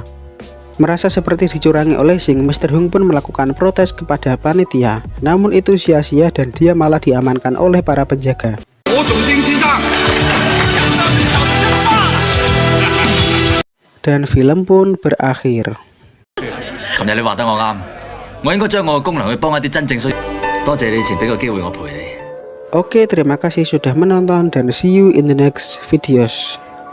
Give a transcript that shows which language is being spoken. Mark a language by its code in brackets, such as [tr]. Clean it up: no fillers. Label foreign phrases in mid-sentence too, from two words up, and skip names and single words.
[id] Merasa seperti dicurangi oleh Sing, Mr. Hung pun melakukan protes kepada panitia, namun itu sia-sia dan dia malah diamankan oleh para penjaga. Dan film pun berakhir. [yue] 琴日你話得我啱，我應該將我嘅功能去幫一啲真正需要。多謝你以前俾個機會我陪你。 [id] Oke, terima kasih sudah menonton dan [en] see you in the next videos.